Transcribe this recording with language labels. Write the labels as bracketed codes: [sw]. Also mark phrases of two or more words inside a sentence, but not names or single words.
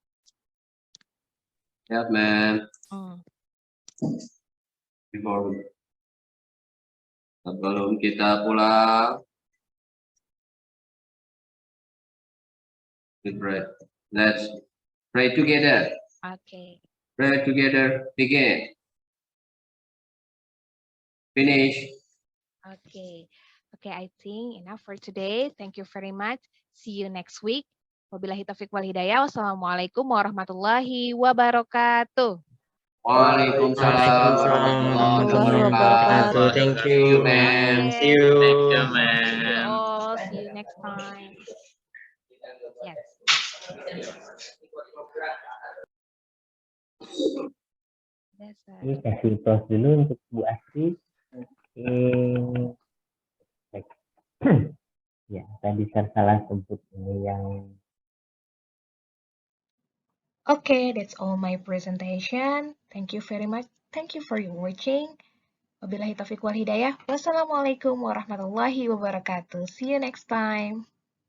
[id] Ya, Mem. Sebelum kita pulang, [en] let's pray together. Okay. Pray together. Begin. Finish. Okay, I think enough for today. Thank you very much. See you next week. [ar] وبالله التوفيق والهداية. والسلام عليكم ورحمة الله وبركاته. وعليكم السلام ورحمة الله وبركاته. [en] Thank you, ma'am. See you. Thank you, See you ma'am. all. See you next time. Yes. [id] Ini kasih pause dulu untuk Bu Astri. Ya, tadi saya salah sebut ini yang. [en] Okay, that's all my presentation. Thank you very much. Thank you for watching. [ar] وبالله التوفيق والهداية. والسلام عليكم ورحمة الله وبركاته. [en] See you next time.